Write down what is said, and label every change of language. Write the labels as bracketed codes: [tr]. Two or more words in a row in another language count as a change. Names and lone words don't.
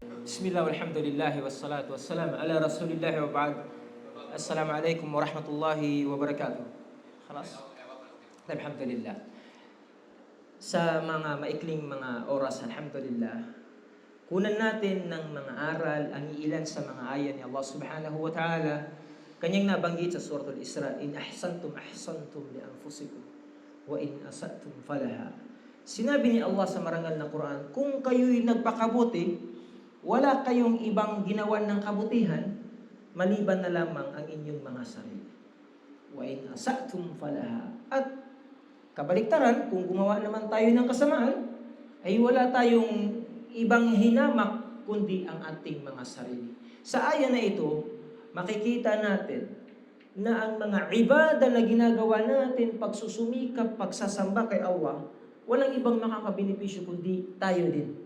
[ar] بسم الله والحمد لله والصلاة والسلام على رسول الله وبعد. السلام عليكم ورحمة الله وبركاته. خلاص؟ الحمد لله. [tl] Sa mga maikling mga oras, alhamdulillah, kunan natin ng mga aral ang iilan sa mga ayan ni Allah [ar] سبحانه وتعالى. [tl] Kanyang nabanggit sa suratul Isra, [ar] إن أحسنتم أحسنتم لأنفسكم وإن أسأتم فلها. [tl] Sinabi ni Allah sa marangal na Quran, kung kayo'y nagpakabuti, wala kayong ibang ginawan ng kabutihan maliban na lamang ang inyong mga sarili. [ar] وإن أسأتم فلها. [tl] At kabaliktaran, kung gumawa naman tayo ng kasamaan, ay wala tayong ibang hinamak kundi ang ating mga sarili. Sa aya na ito, makikita natin na ang mga ibada na ginagawa natin, pagsusumikap, pagsasamba kay Allah, walang ibang makakabenepisyo kundi tayo din.